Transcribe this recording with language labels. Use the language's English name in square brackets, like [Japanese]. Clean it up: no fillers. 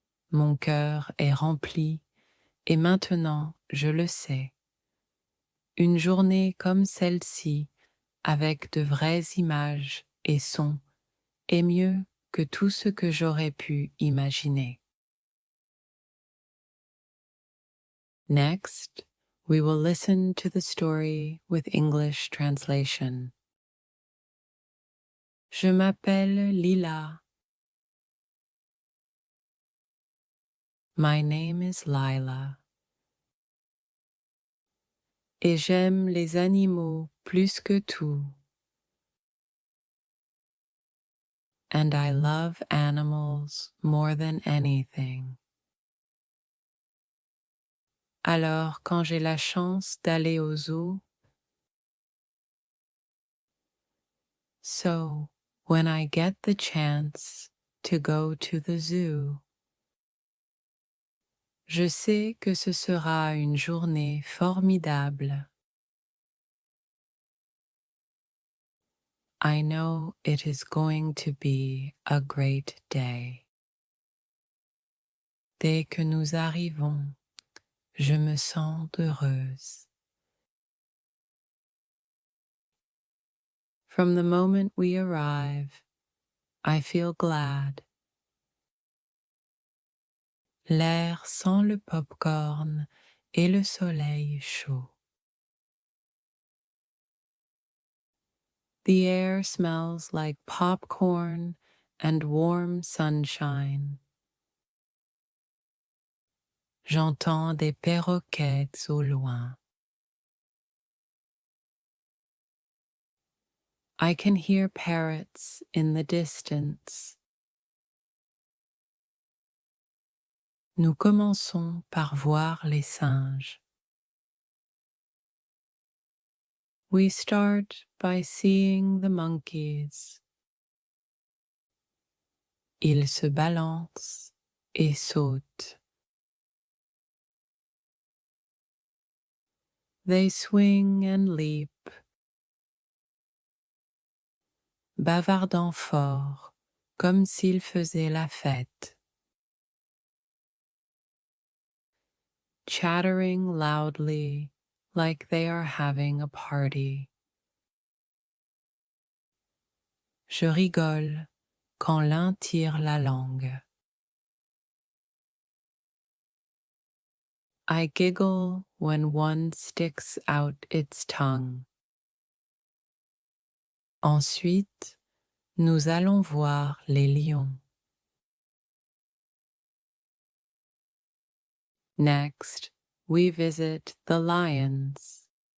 [French] Mon cœur est rempli et maintenant je le sais. Une journée comme celle-ci, avec de vraies images et sons, est mieux que tout ce que j'aurais pu imaginer. [English] Next, we will listen to the story with English translation. [French] Je m'appelle Lila. [English] My name is Lila. [French] Et j'aime les animaux plus que tout. [English] And I love animals more than anything. [French] Alors, quand j'ai la chance d'aller au zoo, [English] so when I get the chance to go to the zoo, [French] je sais que ce sera une journée formidable. [English] I know it is going to be a great day. [French] Dès que nous arrivons, je me sens heureuse. [English] From the moment we arrive, I feel glad. [French] L'air sent le pop-corn et le soleil chaud. [English] The air smells like popcorn and warm sunshine. [French] J'entends des perroquets au loin. [English] I can hear parrots in the distance. [French] Nous commençons par voir les singes. [English] We start by seeing the monkeys. [French] Ils se balancent et sautent. [English] They swing and leap, [French] bavardant fort, comme s'ils faisaient la fête. [English] Chattering loudly, like they are having a party. [French] Je rigole quand l'un tire la langue. [English] I giggle when one sticks out its tongue. [French] Ensuite, nous allons voir les lions. [English] Next, we visit the lions.